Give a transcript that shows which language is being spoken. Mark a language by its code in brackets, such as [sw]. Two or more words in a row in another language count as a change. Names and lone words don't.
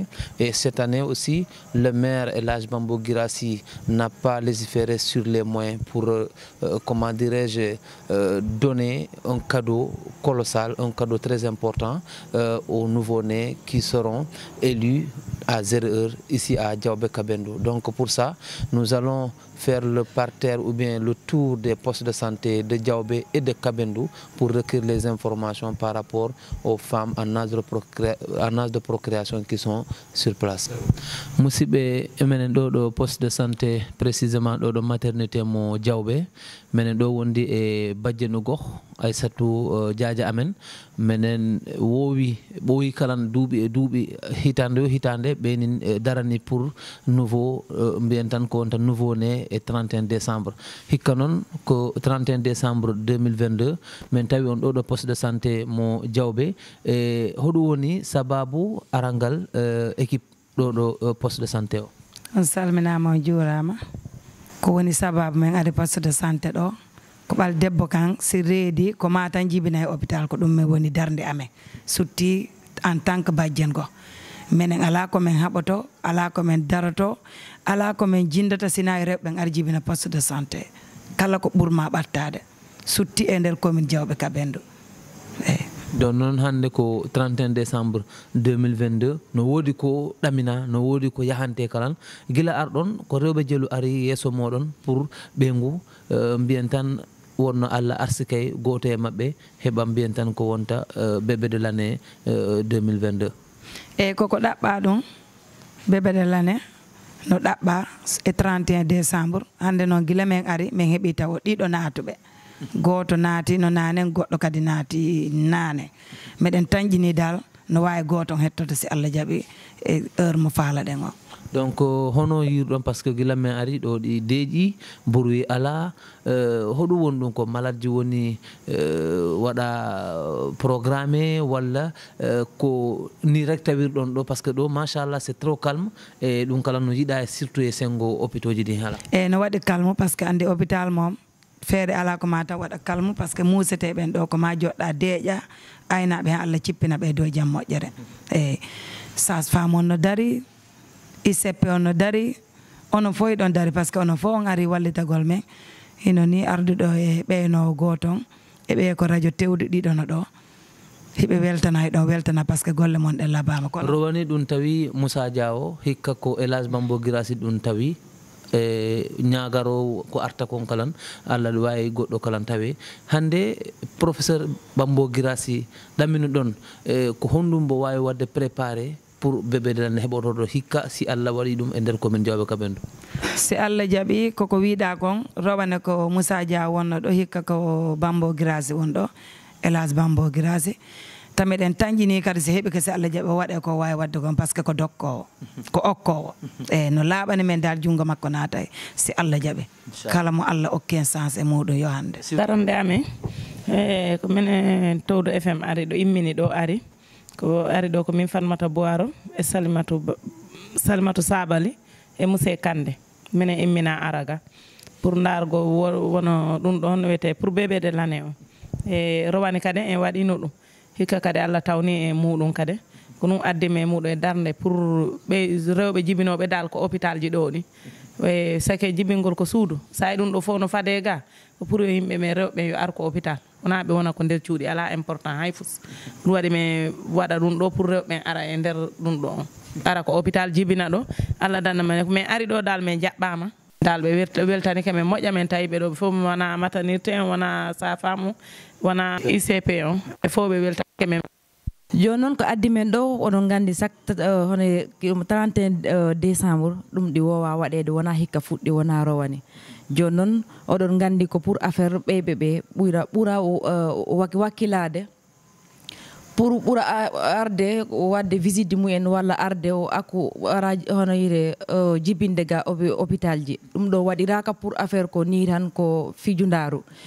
[fr] Et cette année aussi, le maire Elhadji Bambo Guirassy n'a pas légiféré sur les moyens pour, comment dirais-je, donner un cadeau colossal, un cadeau très important aux nouveau-nés qui seront élus à 0 heure ici à Diaobé Kabendou. Donc pour ça, nous allons faire le parterre ou bien le tour des postes de santé de Diaobé et de Kabendou pour recueillir les informations par rapport aux femmes en âge de procréation qui sont sur place. [ff] Musidɓe emenen ɗo [fr] poste de santé [ff] précisément ɗo maternité mo Diaobé menen ɗo wondi e bajjenu goh Aissatou Diadia amen menen ɓooyi kalan duuɓi e duuɓi hitande ɓenin darani [fr] pour nouveau [ff] mbiyen tan ko wonta [fr] nouveau né [ff] e 31 décembre hikka noon ko 31 décembre 2022 min tawi on ɗo [fr] poste de santé [ff] mo Diaobé e hoɗum woni sababu arangal équipe ɗo [fr] poste de santé [ff] o. On salminama on juurama ko woni sababu men ari [fr] poste de santé [ff] ɗo ko ɓal debbo kan si reedi ko ma tan jibina e hôpital ko ɗum min woni darde amen sutti [fr] en tant que [ff] bajjen go minen ala ko men haɓoto ala ko men daroto ala ko men jindata sina e rewɓe ari jibina [fr] poste de santé [ff] kala ko ɓurma ɓattade sutti e nder commune Diaobé Kabendou eyyi. Donc noon hannde ko 31 décembre 2022 no woodi ko ɗamina no woodi ko yahante kalan gila arɗon ko rewɓe jelu ari yeeso moɗon pour ɓeyngu mbiyen tan wonno Allah arsikay goto e maɓɓe heɓa mbiyen tan ko wonta [fr] bébé de l'année [ff] 2022. eyyi koko ɗaɓɓa ɗum [fr] bébé de l'année [ff] no ɗaɓɓa e 31 décembre hannde noon gila men ari min heeɓi taw ɗiɗo naatuɓe goto naati no nanen goɗɗo kadi naati naane meɗen tañƴini dal no wawi goto hettoto si Allah jaaɓi e heure mo faalaɗen o. Donc hono yirɗon [fr] par ce que [ff] gila men ari ɗo ɗi deeƴi bruit ala hoɗum woni ɗum ko malade ji woni waɗa programmé walla ko ni rek tawirɗon ɗo [fr] par ce que [ff] ɗo machallah [fr] c'est trop calme [ff] e ɗum kala no yiiɗa surtout e sengo hôpitaux ji ɗi hala. eyyi no waɗi [fr] calme par ce que [ff] andi hôpital mom feere ala ko ma taw waɗa [fr] calme par ce que [ff] museteɓen ɗo ko ma joɗɗa deeƴa aynaɓe ha Allah cippina ɓe dow jaam moƴƴere eyyi sage-femme on no dari ICP on no dari onon fof ɗon dari [fr] par ce que [ff] onon fof on ari wallitagol men hino ni arduɗo e ɓeynowo goton e ɓe ko radio tewɗe ɗiɗono ɗo hiɓe weltana e ɗon weltana par ce que golle mon ɗe labama ko rowani ɗum tawi Moussa Diawo hikka ko Elhadji Bambo Guirassy ɗum tawi e ñagaro ko arta kon kalan Allah wawi goɗɗo kalan tawe hande professeur Bambo Guirassy ɗamino ɗon ko honɗum mbo wawi wadde [fr] préparé pour bébé de l'année [ff] heɓotoɗo hikka si Allah waɗi ɗum e nder commune Diaobé Kabendou. si Allah jaaɓi koko wiɗa kon rowane ko Moussa Dia wonno ɗo hikka ko Bambo Guirassy won ɗo Elhadji Bambo Guirassy tameɗen tañƴini kadi si heeɓi ko si Allah jaaɓi o waɗe ko wawi wadde kon [fr] par ce que [ff] ko dokkowo ko okkowo eyyi no laaɓani men dal junggo makko naatay si Allah jaaɓi kala mo Allah okki sens e muɗum yo hande darande amen ko minen Towdo FM ari ɗo immini ɗo ari ko ari ɗo ko min Fatmata Boiro e Salimatu Sabali e Moussé Kande minen immina araga pour dargo wono ɗum ɗon wiyete [fr] pour bébé de l'année [ff] o e rowani kadi en waɗino ɗum hikka kadi Allah tawni e muɗum kadi ko ɗum addimi e muɗum e darde pour ɓe rewɓe jibinoɓe dal ko hôpital ji ɗo ni e sake jibingol ko suudu sa ɗum ɗo fof no faade ga ko pour yo yimɓe men rewɓe yo ar ko hôpital wona ɓe wona ko nder cuuɗi ala important hay fus ɗum waɗi mi waɗa ɗum ɗo pour rewɓe ara e nder ɗum ɗo ara ko hôpital jibina ɗo Allah danna men min ari ɗo dal min jaɓɓama dal ɓe weltani kamen moƴƴa men tawi ɓe ɗo fof wona maternité en wona sage-femme wona ICP on e fof ɓe weltani kamen joni noon ko addi men ɗo oɗon gandi hono 31 décembre ɗum ɗi wowa waɗede wona hikka fuɗɗi wona rowani joni noon oɗon gandi ko [fr] pour affaire [ff] ɓe ɓuura wakkilade pour ɓuura arde wadde visite mumen walla arde o akku ara hono yire jibinde ga hôpital ji ɗum ɗo waɗiraka [fr] pour affaire [ff] ko ni tan ko fijundaru